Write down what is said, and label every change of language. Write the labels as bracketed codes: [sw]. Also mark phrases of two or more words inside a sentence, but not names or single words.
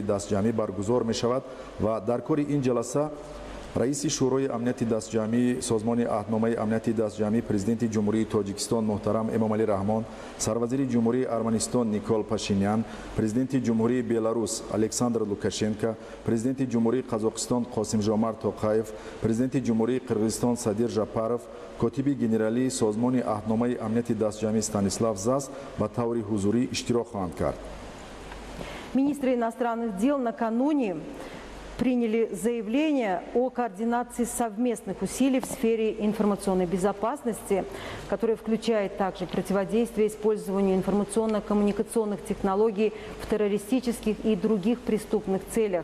[tg] дастҷамъӣ баргузор мешавад ва дар кори ин ҷаласа раиси шӯрои амнияти дастҷамъии созмони аҳдномаи амнияти дастҷамъӣ президенти ҷумҳурии Тоҷикистон муҳтарам Эмомалӣ Раҳмон, сарвазири ҷумҳурии Арманистон Никол Пашинян, президенти ҷумҳурии Беларус Александр Лукашенко, президенти ҷумҳурии Қазоқистон Қосимжомарт Тоқаев, президенти ҷумҳурии Қирғизистон Садир Жапаров, котиби генералии созмони аҳдномаи амнияти дастҷамъӣ Станислав Зас ба таври ҳузурӣ иштирок хоҳанд кард. [ru] Министры иностранных дел накануне приняли заявление о координации совместных усилий в сфере информационной безопасности, которое включает также противодействие использованию информационно-коммуникационных технологий в террористических и других преступных целях.